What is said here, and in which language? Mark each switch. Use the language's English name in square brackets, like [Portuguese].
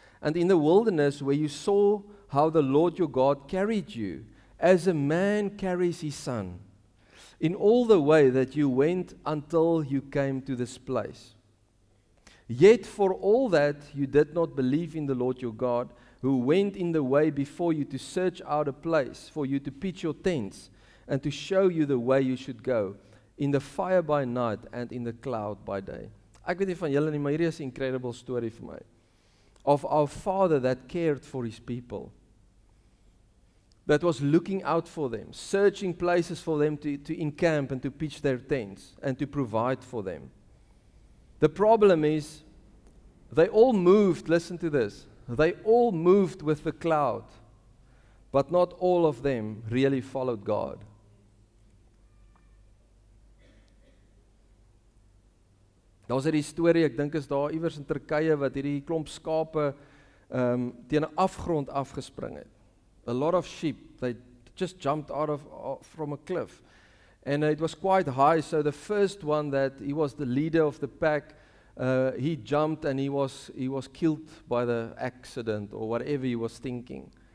[English] And in the wilderness where you saw how the Lord your God carried you, as a man carries his son, in all the way that you went until you came to this place. Yet for all that you did not believe in the Lord your God, who went in the way before you to search out a place for you to pitch your tents and to show you the way you should go, in the fire by night and in the cloud by day. [Afrikaans] Ek weet nie van julle nie, maar hierdie is 'n incredible story vir my. [English] Of our Father that cared for His people. That was looking out for them, searching places for them to encamp and to pitch their tents and to provide for them. The problem is, they all moved, listen to this, they all moved with the cloud, but not all of them really followed God. [Afrikaans] Daar's 'n storie, ek dink is daar iewers in Turkye wat hierdie klomp skape teen 'n afgrond afgespring het. [English] A lot of sheep, they just jumped from a cliff. And it was quite high, so the first one that he was the leader of the pack, he jumped and he was killed by the accident or whatever he was thinking.